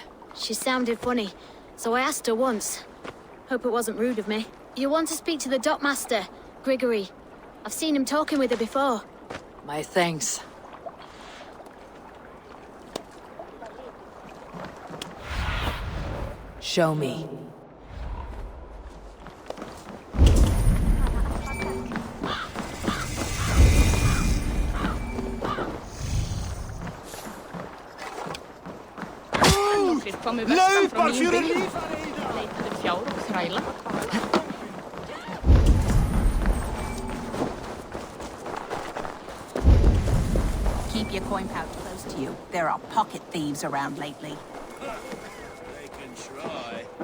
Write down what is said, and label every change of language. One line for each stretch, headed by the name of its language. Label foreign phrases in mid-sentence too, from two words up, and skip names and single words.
English: She sounded funny, so I asked her once. Hope it wasn't rude of me. You want to speak to the dockmaster, Grigory. I've seen him talking with her before. My thanks. Show me.
Icelandic: Laupar fyrir lífið! Leitaði fjár og þræla.
English: Keep your coin pouch close to you. There are pocket thieves around lately. They can try.